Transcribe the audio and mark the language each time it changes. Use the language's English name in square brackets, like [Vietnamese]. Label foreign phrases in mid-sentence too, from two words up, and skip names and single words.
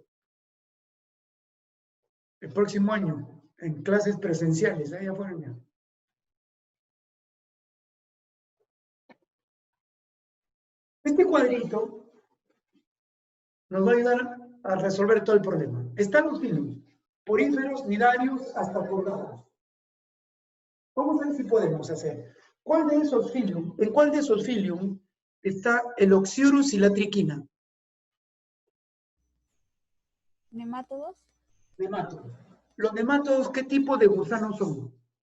[Spanish] El próximo año, en clases presenciales, allá fueron ya. Este cuadrito nos va a ayudar a resolver todo el problema. Están los filios, poríferos, nidarios, hasta cordados. Vamos a ver si podemos hacer. ¿Cuál de esos filium, en cuál de esos filium está el oxiurus y la triquina? Nemátodos. Nemátodos. Los nemátodos, ¿qué tipo de gusanos son?